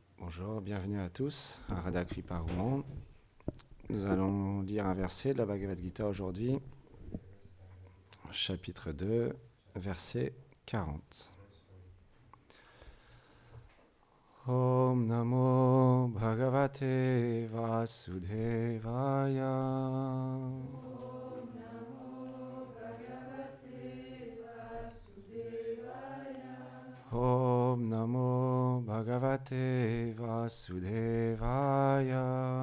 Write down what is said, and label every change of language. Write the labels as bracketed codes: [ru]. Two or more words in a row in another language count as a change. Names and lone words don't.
[fr] Bonjour, bienvenue à tous à Radha Kripa Rouen. Nous allons lire un verset de la Bhagavad Gita aujourd'hui, chapitre 2, verset 40. [sa] Om Namo Bhagavate Vasudevaya. Om Namo Bhagavate Vasudevaya.